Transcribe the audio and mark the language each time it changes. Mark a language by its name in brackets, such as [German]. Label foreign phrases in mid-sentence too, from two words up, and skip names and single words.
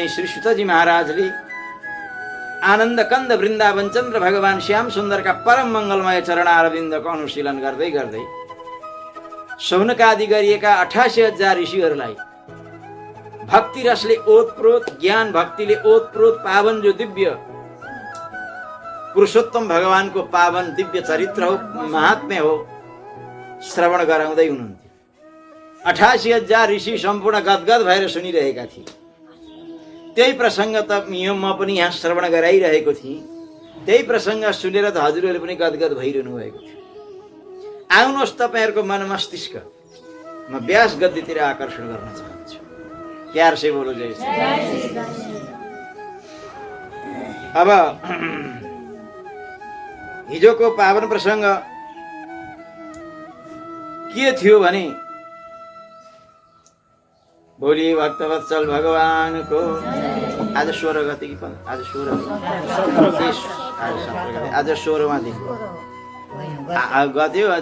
[Nepali] श्री सुतजी महाराजले आनन्द कंद वृन्दावन चन्द्र भगवान श्याम सुन्दरका परम मंगलमय चरणारविन्दको अनुशीलन गर्दै गर्दै शौनकादि गरिएका 88,000 ऋषिहरूलाई भक्ति रसले ओतप्रोत ज्ञान भक्तिले ओतप्रोत पावन जो दिव्य पुरुषोत्तम भगवान को पावन दिव्य चरित्र हो महात्म्य हो श्रवण गराउँदै हुनुहुन्थ्यो। 88,000 ऋषि सम्पूर्ण गदगद भएर सुनिरहेका थिए। त्यही प्रसङ्ग त म पनि यहाँ श्रवण गराइरहेको थिएँ। त्यही प्रसङ्ग सुनेर त हजुरहरूले पनि गदगद भइरहनु भएको थियो। आउनुहोस् तपाईँहरूको मन मस्तिष्क म व्यास गद्दीतिर आकर्षण गर्न चाहन्छु। [Hindi] प्यार से बोलो जय श्री कृष्ण। [Nepali] अब हिजोको पावन प्रसङ्ग के थियो भने भोलि भक्तवत्सल भगवानको आज 16 गते कि आज 16 आज 16वाँ दिन गते हो।